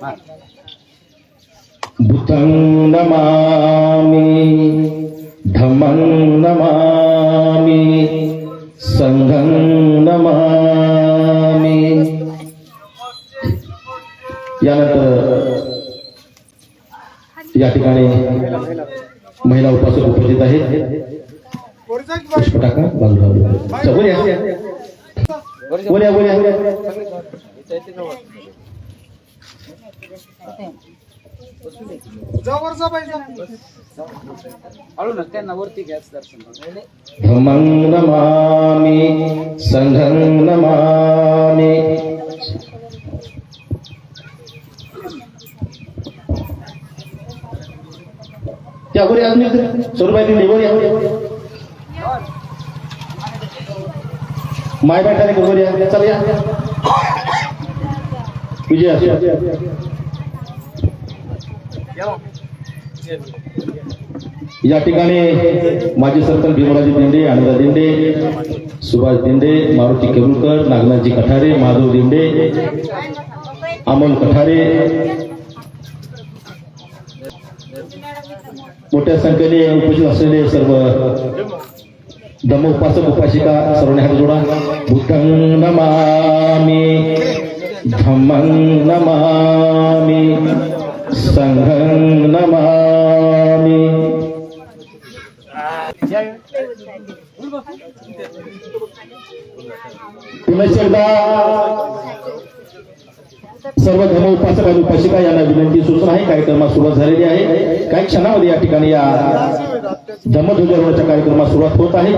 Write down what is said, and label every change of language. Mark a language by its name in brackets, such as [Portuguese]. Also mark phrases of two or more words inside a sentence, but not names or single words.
[Pali] बुद्धं नमामि, धम्मं नमामि, संघं नमामि. [Marathi] यानंतर या ठिकाणी महिला उपासक उपस्थित आहेत. पुष्प टाका बाजूला. बोल्या बोल्या [Pali] धम्मं नमामि, संघं नमामि. [Hindi] क्या बोले आदमी सोरबाई दिन बोले माय बैठाने को बोले [Marathi] चल या विजय. या ठिकाणी माजी सरपंच भीमराजी दिंडे, आनंदा दिंडे, सुभाष दिंडे, मारुती केरुलकर, नागनाथजी कठारे, माधव दिंडे, अमोल कठारे, मोठ्या संख्येने उपस्थित असलेले सर्व धम्म उपासक उपासिका सर्वांनी हात जोडा. [Pali] बुद्धं नमामि, धम्मं नमामि, संघं नमामि. [Marathi] पुनश्च एकदा सर्व धर्म उपासक आणि उपासिका यांना विनंती सूचना आहे. कार्यक्रमात सुरुवात झालेली आहे. काही क्षणामध्ये या ठिकाणी या धम्मध्वजारोहणाच्या कार्यक्रमात सुरुवात होत आहे.